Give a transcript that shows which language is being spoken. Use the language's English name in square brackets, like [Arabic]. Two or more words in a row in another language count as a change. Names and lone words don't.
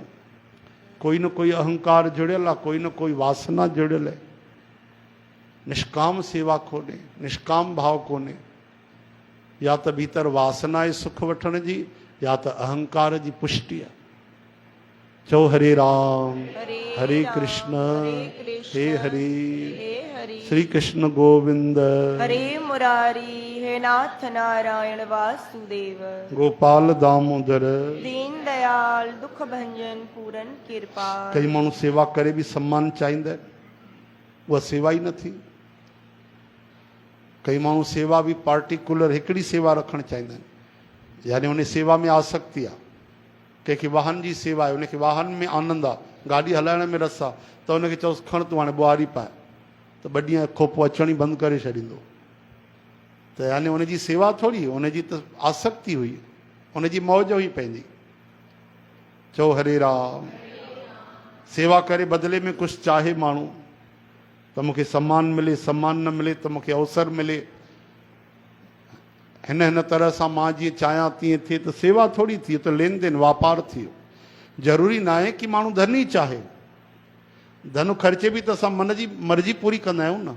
[Sindhi] कोई न कोई अहंकार जुड़ियल आहे, कोई न कोई वासना जुड़ियल आहे। निष्काम सेवा कोन्हे, निष्काम भाव कोन्हे। या त भीतर वासना आहे सुख वठण जी, या त अहंकार जी पुष्टि आहे। चओ हरे राम हरे कृष्ण हे हरि श्री कृष्ण गोविंद हरे मुरारी हे नाथ नारायण वासुदेव गोपाल दामोदर दीन दयाल दुख भंजन पूरन कृपा। कई माण्हू सेवा करे भी सम्मान चाहींदा आहिनि, उहा सेवा ई न थी। कई माण्हू सेवा भी पार्टिकुलर हिकिड़ी सेवा रखणु चाहींदा आहिनि, यानी उन सेवा में आसक्ति आहे। कंहिंखे वाहन जी सेवा आहे, उनखे वाहन में आनंद आहे, गाॾी हलाइण में रस आहे, त उनखे चओसि खण तूं हाणे ॿुहारी पाए, त ॿ ॾींहं खां पोइ अचण ई बंदि करे छॾींदो। त यानी उनजी सेवा थोरी, उनजी त आसक्ति हुई, उनजी मौज हुई पंहिंजी। चओ हरे राम। सेवा करे बदिले में कुझु चाहे माण्हू, त मूंखे सम्मान मिले, सम्मान न मिले त मूंखे अवसर मिले, हिन हिन तरह सां मां जीअं चाहियां तीअं थिए, त सेवा थोरी थी, त लेन देन वापार थियो। ज़रूरी न आहे कि माण्हू धन ई चाहे। धन ख़र्चे बि त असां मन जी मर्ज़ी पूरी कंदा आहियूं न।